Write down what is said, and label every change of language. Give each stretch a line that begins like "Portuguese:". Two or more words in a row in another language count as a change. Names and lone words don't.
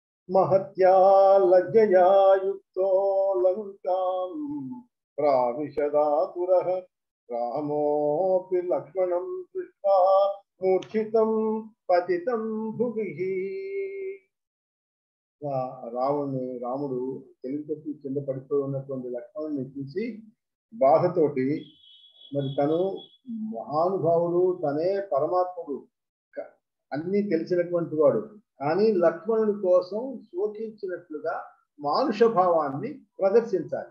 Sanskrit: महत्या लज्जया युक्तो लंकां प्राविशदातुरः रामोऽपि लक्ष्मणं दृष्ट्वा मूर्छितं पतितं भुविः.
Telugu: రాముడు తెలివితప్పి కింద పడిపోయి ఉన్నటువంటి లక్ష్మణుని చూసి బాధతోటి, మరి తను మహానుభావుడు, తనే పరమాత్ముడు, అన్నీ తెలిసినటువంటి వాడు, కానీ లక్ష్మణుడి కోసం శోకించినట్లుగా మానుష భావాన్ని ప్రదర్శించాలి.